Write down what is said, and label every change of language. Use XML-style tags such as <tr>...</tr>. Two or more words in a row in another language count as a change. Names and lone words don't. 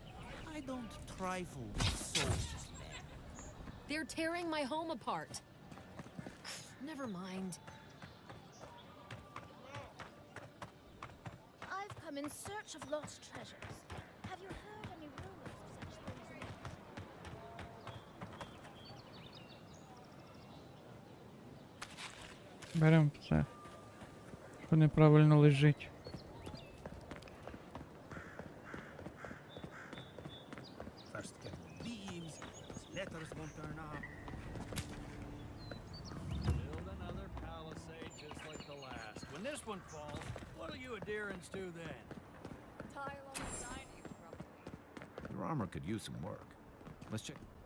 <en>I don't trifle with souls, man. They're tearing my home apart. Never mind. I've come in search of lost treasures. Have you heard any rumors of such things?</en> <uk>Берем все. Що неправильно лежить.</uk> <en>First get the leaves, letters won't turn up. Build another palisade just like the last. When this one falls, what'll you adherents do then? Tile on the dining, probably. Your armor could use some work. Let's check.</en>